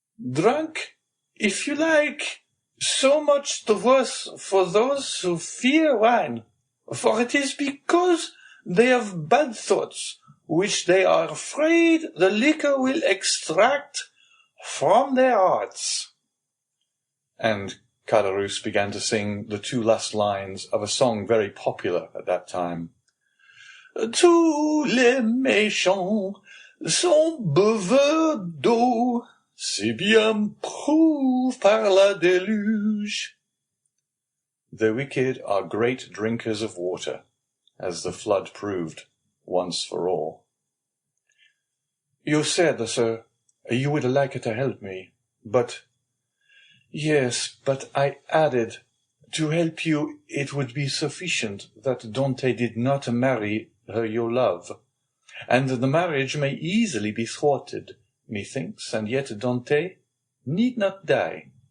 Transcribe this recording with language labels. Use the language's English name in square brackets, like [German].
[English] "Drunk, if you like, so much the worse for those who fear wine, for it is because they have bad thoughts, which they are afraid the liquor will extract from their hearts." And Caderousse began to sing the 2 last lines of a song very popular at that time. [French] "Tous les méchants sont buveurs d'eau, c'est bien prouvé par la déluge." [English] The wicked are great drinkers of water, as the flood proved once for all. "You said, sir, you would like to help me, but—" "Yes, but I added, to help you it would be sufficient that Dante did not marry her your love, and the marriage may easily be thwarted, methinks, and yet Dante need not die."